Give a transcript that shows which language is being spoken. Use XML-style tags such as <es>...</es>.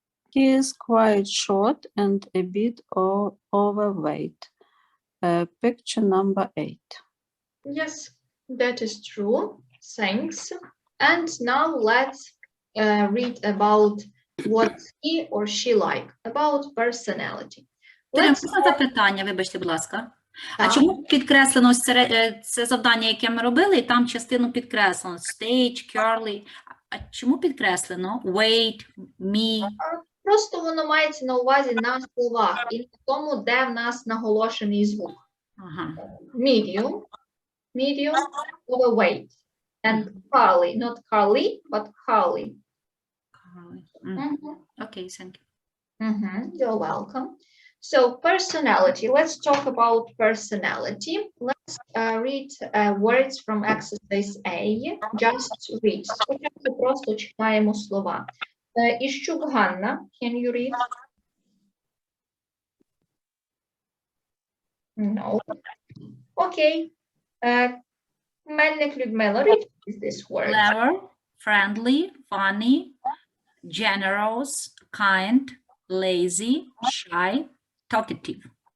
<en>He is quite short and a bit overweight. Picture number 8. Yes, that is true. Thanks. And now let's read about what he or she like, about personality.</en> <uk>Можна запитання, вибачте, будь ласка. А чому підкреслено це завдання, яке ми робили, і там частину підкреслено?</uk> <en>Stage, curly.</en> <uk>А чому підкреслено?</uk> <en>Weight, me.</en> <uk>Просто воно мається на увазі на словах і на тому, де в нас наголошений звук.</uk> <en>Medium, overweight. And curly, not curly, but curly. Okay, thank you. You're welcome. So personality, let's talk about personality. Let's read words from exercise A. Just read.</en> <uk>Спочатку просто читаємо слова.</uk> <en>Іщук Ганна, can you read? No. Okay. Melnik Людмила, read this word. Clever, friendly, funny, generous, kind, lazy, shy, talkative.</en>